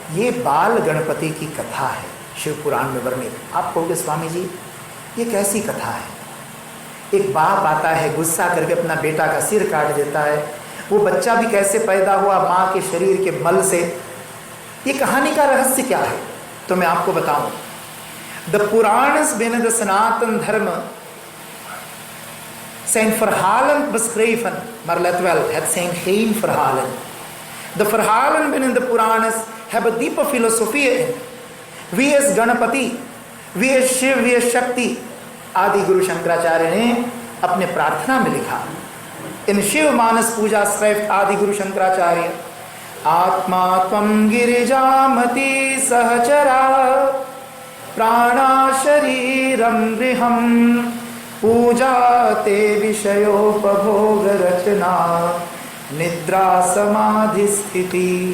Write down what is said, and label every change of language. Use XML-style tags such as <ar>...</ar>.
<hi>ये बाल गणपति की कथा है शिव पुराण में वर्णित। आप कहोगे स्वामी जी ये कैसी कथा है? एक बाप आता है, गुस्सा करके अपना बेटा का सिर काट देता है। वो बच्चा भी कैसे पैदा हुआ? माँ के शरीर के मल से। ये कहानी का रहस्य क्या है? तो मैं आपको बताऊं।</hi> <nl>द पुराणस binnen de Sanatan Dharma zijn verhalen beschreven, maar let wel, het zijn geen verhalen. De verhalen binnen de Puranas hebben diepe filosofieën in. Wie is Ganapati? Wie is Shiv? Wie is Shakti?</nl> <hi>आदि गुरु शंकराचार्य ने अपने प्रार्थना में लिखा।</hi> <sa>इन शिव मानस पूजा श्रेष्ठ आदि गुरु शंकराचार्य, आत्मा त्वं गिरिजामति सहचरा प्राणा शरीरं गृहं पूजा ते विषयोपभोग रचना निद्रा समाधि स्थिति।</sa>